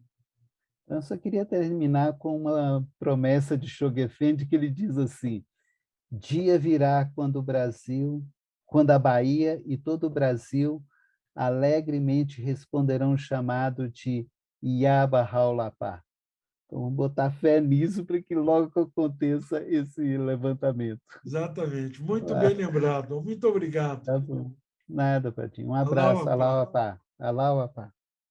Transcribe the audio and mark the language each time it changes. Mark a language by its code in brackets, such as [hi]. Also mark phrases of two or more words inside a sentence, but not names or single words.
[pt] Eu só queria terminar com uma promessa de Shoghi, que ele diz assim: dia virá quando a Bahia e todo o Brasil alegremente responderão o chamado de Iaba Haulapá. Então, vamos botar fé nisso para que logo aconteça esse levantamento. Exatamente. Muito bem lembrado. Muito obrigado. Tá bom. Nada, Patinho. Um [ar] Allahu [pt] abraço. [ar] Akbar. الله أكبر. الله أكبر.